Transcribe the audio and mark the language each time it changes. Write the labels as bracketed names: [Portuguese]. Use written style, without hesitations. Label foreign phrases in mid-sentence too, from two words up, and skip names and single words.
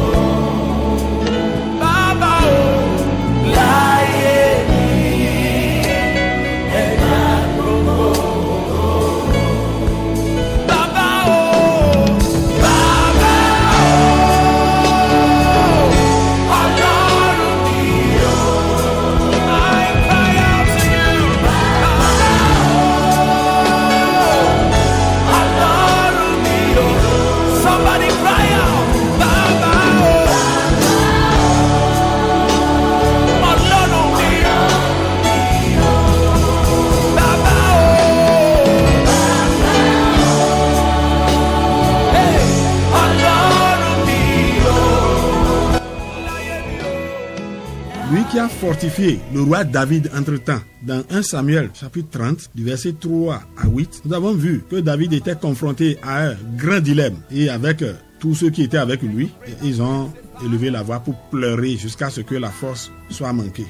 [Yoruba] Baba, oh, láyé mi, ẹ máa gbogbo ògo. Baba, oh, Baba, oh, Ọlọ́run mi, oh. [English] I cry out to you, [Yoruba] Baba, oh, Ọlọ́run mi, oh. [English] Somebody cry out, Baba, [Yoruba] oh, Ọlọ́run mi, oh. Baba, oh, hey, Ọlọ́run mi, oh. Láyé mi, oh. [French] Lui qui a fortifié le roi David entre-temps. Dans 1 Samuel chapitre 30, du verset 3 à 8, nous avons vu que David était confronté à un grand dilemme. Et avec tous ceux qui étaient avec lui, ils ont élevé la voix pour pleurer jusqu'à ce que la force soit manquée.